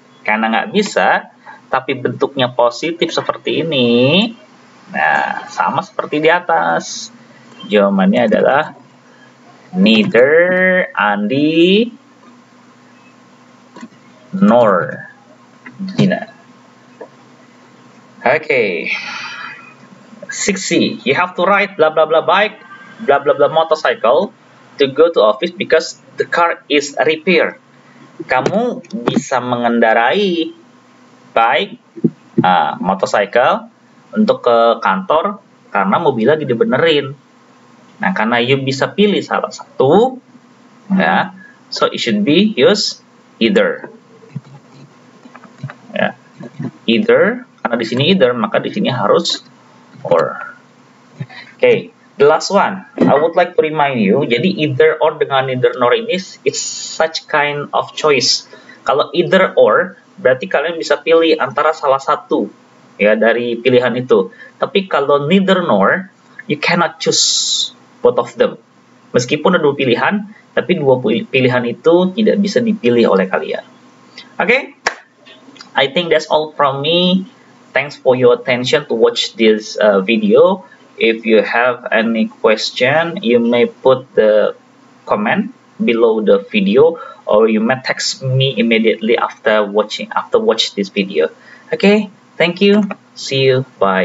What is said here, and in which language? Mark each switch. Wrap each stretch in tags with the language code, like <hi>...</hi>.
<id>Karena nggak bisa, tapi bentuknya positif seperti ini. Nah, sama seperti di atas. Jawabannya adalah</id> <en>neither Andi nor Gina. Okay. 6C. You have to ride blah blah blah bike, blah blah blah motorcycle to go to office because the car is repaired.</en> <id>Kamu bisa mengendarai bike, motorcycle untuk ke kantor karena mobil lagi dibenerin. Nah, karena you bisa pilih salah satu, ya,</id> <en>so it should be use either.</en> <id>Ya, either, karena di sini either, maka di sini harus or.</id> <en>Okay, the last one, I would like to remind you,</en> <id>jadi</id> <en>either or</en> <id>dengan neither nor ini</id> <en>it's such kind of choice.</en> <id>Kalau either or, berarti kalian bisa pilih antara salah satu ya dari pilihan itu. Tapi kalau</id> <en>neither nor, you cannot choose both of them.</en> <id>Meskipun ada dua pilihan, tapi dua pilihan itu tidak bisa dipilih oleh kalian.</id> <en>Okay, I think that's all from me. Thanks for your attention to watch this video. If you have any question, you may put the comment below the video, or you may text me immediately after watch this video. Okay, thank you. See you. Bye.</en>